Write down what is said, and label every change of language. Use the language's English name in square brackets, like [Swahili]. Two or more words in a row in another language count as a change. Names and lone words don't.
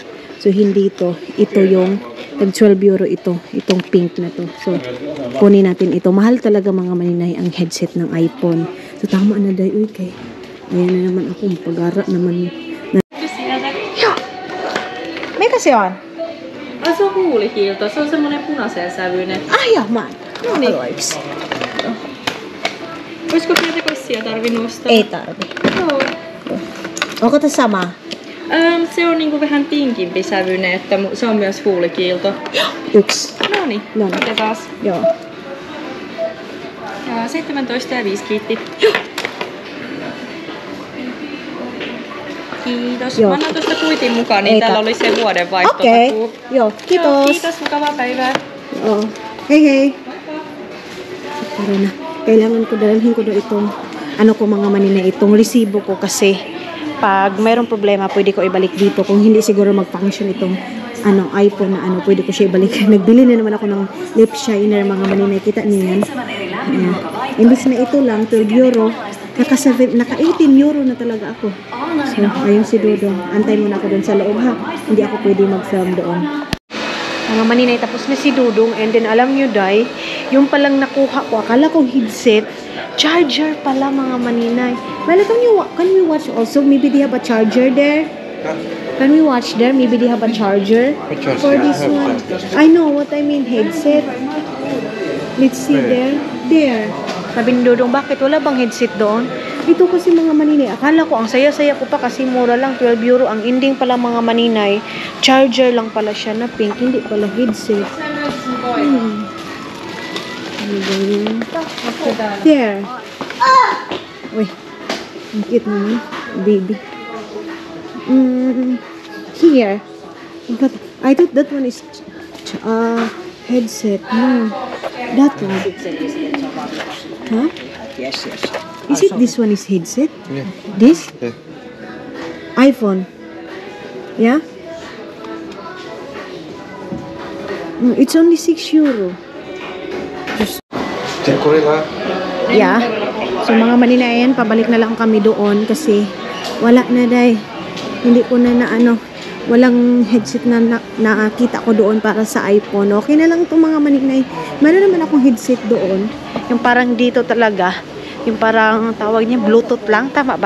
[Filipino] So, hindi ito. Ito yung, tag 12 euro itong pink na to. So, kunin natin ito. Mahal talaga mga maninay ang headset ng iPhone. So, tama na dahil, kay. Ayan na naman ako, pag-ara naman. [Finnish] se on? Se on huulikiilto. Se on semmonen punaisen sävyinen. Joo, no niin. Olisiko pietekossia tarvinnut ostaa? Ei tarvi. Joo. Onko tämä sama? Se on niinku vähän tinkimpi sävyinen, että se on myös huulikiilto. Yksi. Noniin, otetaan. Joo. Ja 17 ja 5 kiitti. Kiitos. Joo. Mä annan tuosta kuitin mukaan, niin Ei täällä oli se vuodenvaihtotakuu. Okei. Joo, kiitos. Joo, kiitos, mukavaa päivää. Oo. Hei hei. [Filipino] Karina, kailangan ko dalhin ko doon itong ano ko mga manina itong resibo ko kasi pag mayroong problema pwede ko ibalik dito kung hindi siguro mag-function itong ano iPhone na ano pwede ko siya ibalik. Nagbili na naman ako ng [English] lip shiner [Filipino] mga manina, kita niyo yan. Ayan. Imbis na ito lang 12 euro naka 18 euro na talaga ako. So ayun si Dodong, antay muna ako doon sa loob ha, hindi ako pwede mag-film doon. Mga maninay, tapos na si Dudong, [English] and then [Filipino] alam nyo, Day, yung palang nakuha ko, akala kong headset, charger pala mga maninay. [English] Well, can we watch also? Maybe they have a charger there? Can we watch there? Maybe they have a charger for this one. I know what I mean, headset. Let's see there. There. [Filipino] Sabi ni Dudong, bakit? Wala bang headset doon? Ito kasi mga maninay, akala ko ang saya-saya ko pa kasi mura lang, 12 euro. Ang ending pala mga maninay, charger lang pala siya na pink, hindi pala headset. Ano ba yun? There. Uy, ang cute naman, baby. [English] Here. I thought that one is headset. No, that one. Huh? Yes. Is it this one is headset? Yeah. This? Yeah. iPhone. Yeah? It's only 6 euro. Gorilla. Yeah. [Filipino] So mga maninayan, pabalik na lang kami doon kasi wala na day. Hindi ko na walang headset na nakita ko doon para sa iPhone. Okay na lang itong mga maninay. Meron naman akong headset doon. Yung parang dito talaga. Yung parang tawag niya Bluetooth lang, tama ba?